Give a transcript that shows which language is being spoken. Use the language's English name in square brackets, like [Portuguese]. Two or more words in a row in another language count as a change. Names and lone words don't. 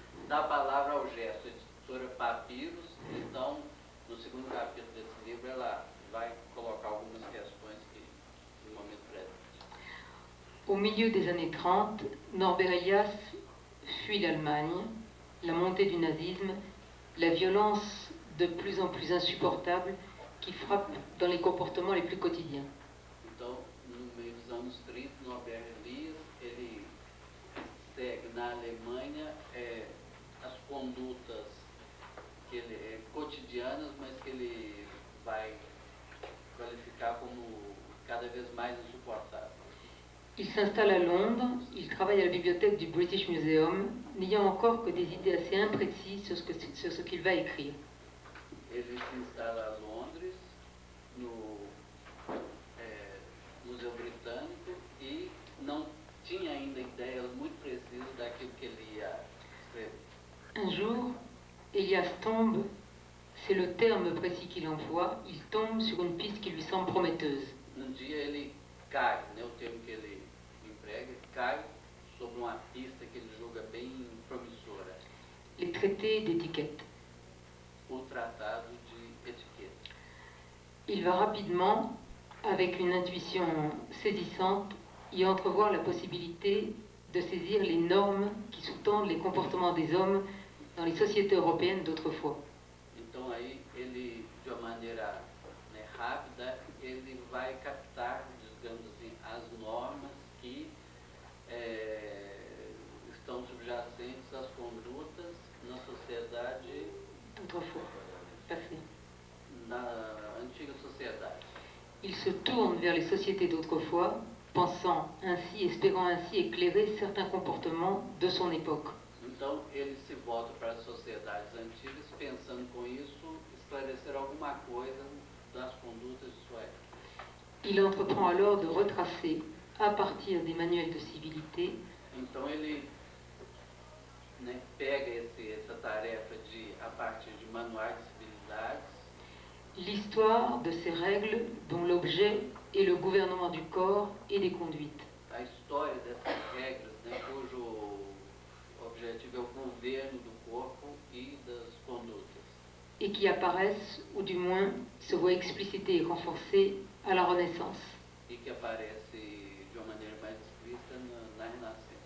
[Portuguese] da palavra ao gesto, editora Papyrus. Então, no segundo capítulo desse livro, ela vai colocar algumas questões que, no momento presente. [French] Au milieu des années 30, Norbert Elias fuit l'Allemagne, la montée du nazisme, la violence de plus en plus insupportable qui frappe dans les comportements les plus quotidiens. [Portuguese] Então, no meio dos anos 30, Norbert Elias, ele segue na Alemanha as condutas que cotidianas, mas que ele vai qualificar como cada vez mais insuportáveis. [French] Il s'installe à Londres, il travaille à la bibliothèque du British Museum, n'ayant encore que des idées assez imprécises sur ce qu'il va écrire. [Portuguese] Ele se instala a Londres, no Museu Britânico, e não tinha ainda ideias muito precisas daquilo que ele ia escrever. [French] Un jour, Elias tombe, c'est le terme précis qu'il emploie, il tombe sur une piste qui lui semble prometteuse. [Portuguese] Dia ele cai, né, o termo que ele emprega, cai sobre uma pista que ele julga bem promissora. [French] Les traités d'étiquette. [Portuguese] O tratado de etiqueta. [French] Il va rapidement, avec une intuition saisissante, y entrevoir la possibilité de saisir les normes qui sous-tendent les comportements des hommes dans les sociétés européennes d'autrefois. [Portuguese] Então aí ele, de uma maneira rápida, ele vai captar, digamos assim, as normas que estão subjacentes às condutas na sociedade [French] D'autrefois, passé. [Portuguese] Na antiga sociedade. [French] Il se tourne vers les sociétés d'autrefois, pensant ainsi, espérant ainsi éclairer certains comportements de son époque. [Portuguese] Então ele se volta para as sociedades antigas, pensando com isso esclarecer alguma coisa das condutas de sua época. [French] Il entreprend alors de retracer, à partir des manuels de civilité, [Portuguese] então ele pega essa tarefa de, a partir de manuais de civilidades, [French] l'histoire de ces règles dont l'objet est le gouvernement du corps et des conduites. [Portuguese] A história dessas regras, cujo objetivo é o governo do corpo e das condutas. [French] Et qui apparaissent, ou du moins se voient explicitées et renforcées à la Renaissance. [Portuguese] E que aparece de uma maneira mais explícita na Renascença.